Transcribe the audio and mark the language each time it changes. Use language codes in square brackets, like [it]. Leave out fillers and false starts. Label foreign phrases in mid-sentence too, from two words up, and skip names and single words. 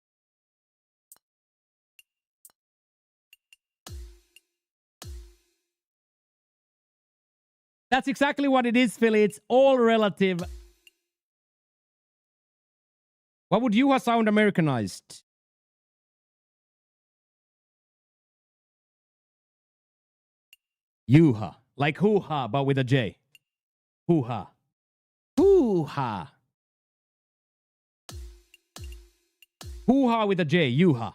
[en] That's exactly what it is, Philly. It's all relative. What would you have sound Americanized? Yuha. Like hoo-ha, but with a J. Hoo-ha. Hoo-ha. Hoo-ha with a J. Yuha.